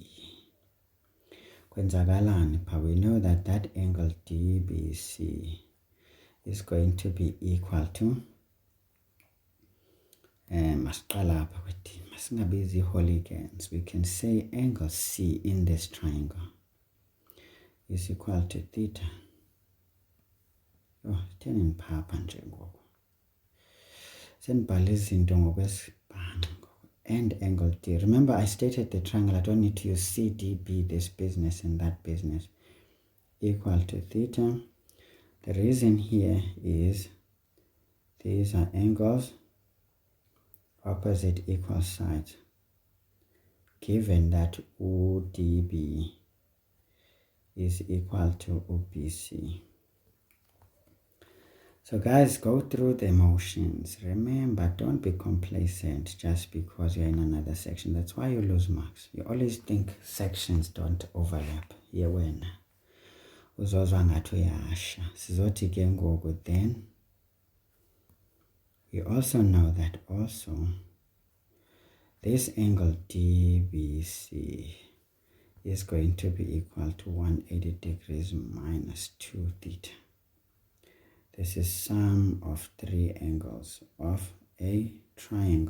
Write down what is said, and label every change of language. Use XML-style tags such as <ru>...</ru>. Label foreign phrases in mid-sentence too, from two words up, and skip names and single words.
<en>Kwenzakalani, but we know that that angle DBC is going to be equal to we can say angle C in this triangle is equal to theta. Oh, turning papa</en> <zu>nje ngoku. Senibhale izinto ngokwesibhangqa.</zu> <en>And angle D. Remember, I stated the triangle. I don't need to use CDB, this business and that business, equal to theta. The reason here is these are angles opposite equal sides, given that ODB is equal to OBC. So guys, go through the motions. Remember, don't be complacent just because you're in another section. That's why you lose marks. You always think sections don't overlap.</en> <zu>Here when uzozwa ngathi uyasha. Sizothi ke ngoku</zu> <en>then we also know that also this angle DBC is going to be equal to 180 degrees minus 2 theta. This is sum of 3 angles of a triangle.</en>